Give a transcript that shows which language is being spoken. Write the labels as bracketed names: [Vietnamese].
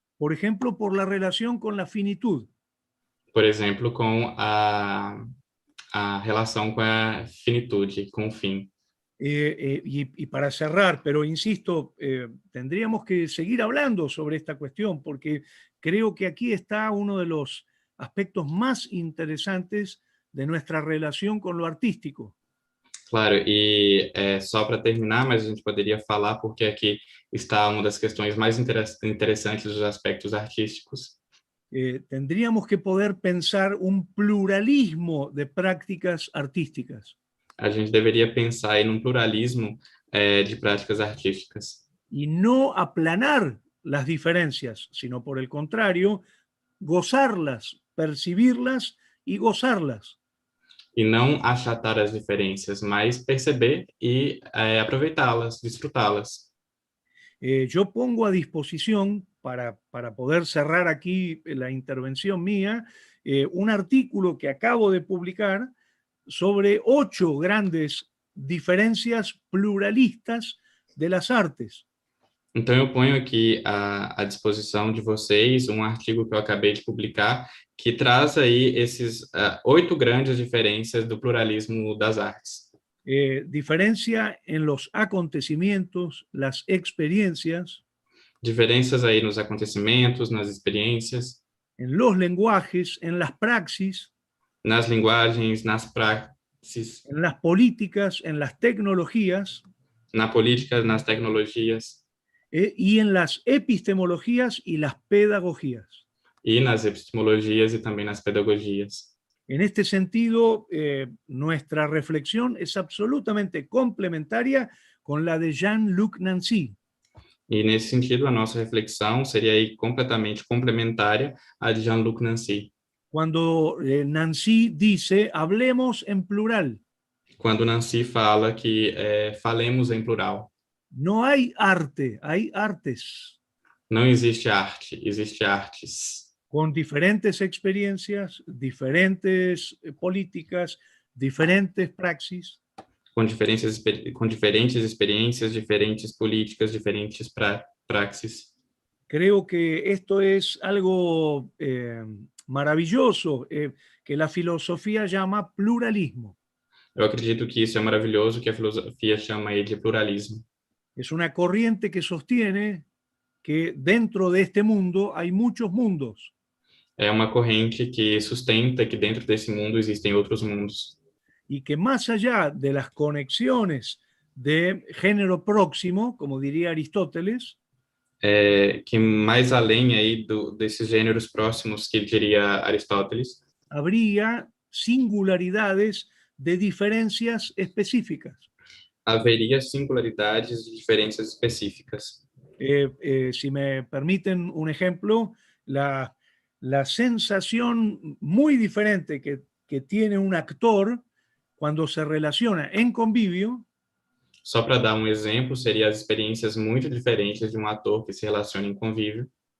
[Spanish] Por ejemplo, por la relación con la finitud. [Portuguese] Por exemplo, com a relação com a finitude, com o fim. [Spanish] Y para cerrar, pero insisto, tendríamos que seguir hablando sobre esta cuestión porque creo que aquí está uno de los aspectos más interesantes de nuestra relación con lo artístico. [Portuguese] Claro, e só para terminar, mas a gente poderia falar porque aqui está uma das questões mais interessantes dos aspectos artísticos. [Spanish] Tendríamos que poder pensar un pluralismo de prácticas artísticas. [Portuguese] A gente deveria pensar em um pluralismo de práticas artísticas. [Spanish] Y no aplanar las diferencias, sino por el contrario, gozarlas, percibirlas y gozarlas. [Portuguese] E não achatar as diferenças, mas perceber e aproveitá-las, desfrutá-las. [Spanish] Yo pongo a disposición, para poder cerrar aquí la intervención mía, un artículo que acabo de publicar sobre 8 grandes diferencias pluralistas de las artes. [Portuguese] Então, eu ponho aqui à disposição de vocês um artigo que eu acabei de publicar, que traz aí esses 8 grandes diferenças do pluralismo das artes. [Spanish] Diferencia en los acontecimientos, las experiencias, [Portuguese] Diferenças aí nos acontecimentos, nas experiências, [Spanish] en los lenguajes, en las praxis, [Portuguese] nas linguagens, nas praxis, [Spanish] en las políticas, en las tecnologías, [Portuguese] na política, nas tecnologias [Spanish] y en las epistemologías y las pedagogías. [Portuguese] e nas epistemologias e também nas pedagogias. [Spanish] En este sentido, nuestra reflexión es absolutamente complementaria con la de Jean-Luc Nancy. [Portuguese] E nesse sentido, a nossa reflexão seria aí completamente complementária à de Jean-Luc Nancy. [Spanish] Cuando Nancy dice, hablemos en plural. [Portuguese] Quando Nancy fala que falemos em plural. [Spanish] No hay arte, hay artes. [Portuguese] Não existe arte, existe artes. [Spanish] Con diferentes experiencias, diferentes políticas, diferentes praxis. [Portuguese] Com diferentes experiências, diferentes políticas, diferentes praxis. [Spanish] Creo que esto es algo maravilloso, que la filosofía llama pluralismo. [Portuguese] Eu acredito que isso é maravilhoso, que a filosofia chama aí de pluralismo. [Spanish] Es una corriente que sostiene que dentro de este mundo hay muchos mundos. [Portuguese] É uma corrente que sustenta que dentro desse mundo existem outros mundos. [Spanish] Y que más allá de las conexiones de género próximo, como diría Aristóteles, [Portuguese] Que mais além aí desses gêneros próximos que diria Aristóteles, [Spanish] habría singularidades de diferencias específicas. [Portuguese] haveria singularidades de diferenças específicas. [Spanish] Si me permiten un ejemplo, la sensación muy diferente que tiene un actor cuando se relaciona en convivio. [Portuguese] Só para dar um exemplo, seria as experiências muito diferentes de um ator que se relaciona em convívio.